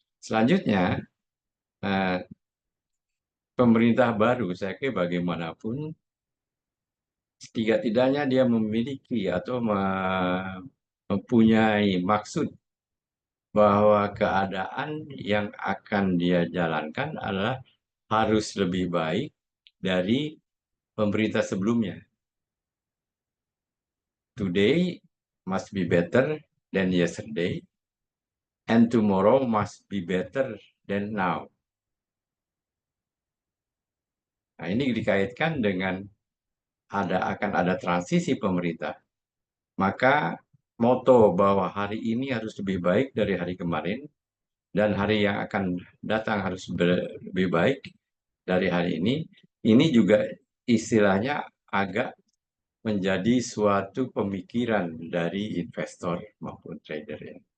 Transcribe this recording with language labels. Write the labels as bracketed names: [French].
[Indonesian] Selanjutnya, eh, pemerintah baru, saya kira bagaimanapun, setidak-tidaknya dia memiliki atau mempunyai maksud bahwa keadaan yang akan dia jalankan adalah harus lebih baik dari pemerintah sebelumnya. [English] Today must be better than yesterday, and tomorrow must be better than now. [Indonesian] Nah, ini dikaitkan dengan akan ada transisi pemerintah. Maka moto bahwa hari ini harus lebih baik dari hari kemarin dan hari yang akan datang harus lebih baik dari hari ini juga istilahnya agak menjadi suatu pemikiran dari investor maupun trader ya.